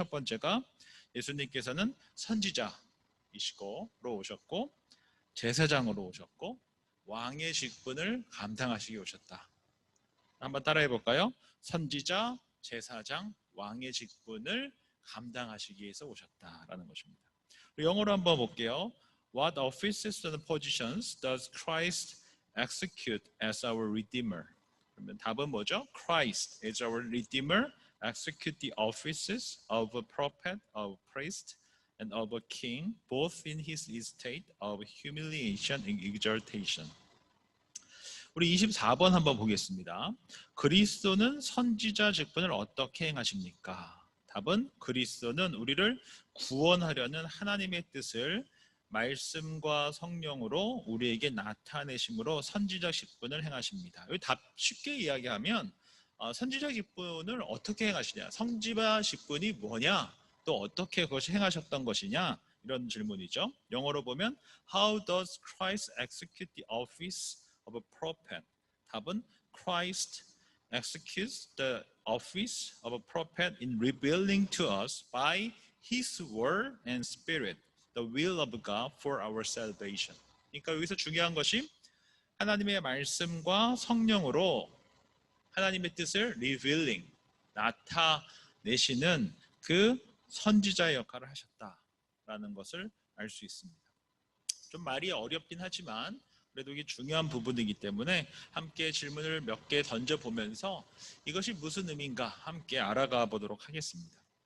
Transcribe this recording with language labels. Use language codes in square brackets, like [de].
[ko] 첫 번째가 예수님께서는 선지자이시고 오셨고, 제사장으로 오셨고, 왕의 직분을 감당하시기 오셨다. 한번 따라해 볼까요? 선지자, 제사장, 왕의 직분을 감당하시기 위해서 오셨다라는 것입니다. 영어로 한번 볼게요. [en] What offices and positions does Christ execute as our Redeemer? [ko] 그러면 답은 뭐죠? [en] Christ is our Redeemer, execute the offices of a prophet, of priest, and of a king, both in his estate of humiliation and exaltation. [ko] 우리 24번 한번 보겠습니다. 그리스도는 선지자 직분을 어떻게 행하십니까? 답은 그리스도는 우리를 구원하려는 하나님의 뜻을 말씀과 성령으로 우리에게 나타내심으로 선지자 직분을 행하십니다. 여기 답 쉽게 이야기하면 선지자 직분을 어떻게 행하시냐? 선지자 직분이 뭐냐? 또 어떻게 그것이 행하셨던 것이냐? 이런 질문이죠. 영어로 보면 [en] How does Christ execute the office of a prophet? [ko] 답은 [en] Christ executes the office of a prophet in revealing to us by His word and spirit the will of God for our salvation. [ko] 그러니까 여기서 중요한 것이 하나님의 말씀과 성령으로 하나님의 뜻을 revealing, 나타내시는 그 선지자의 역할을 하셨다라는 것을 알 수 있습니다. 좀 말이 어렵긴 하지만 그래도 이게 중요한 부분이기 때문에 함께 질문을 몇 개 던져보면서 이것이 무슨 의미인가 함께 알아가 보도록 하겠습니다.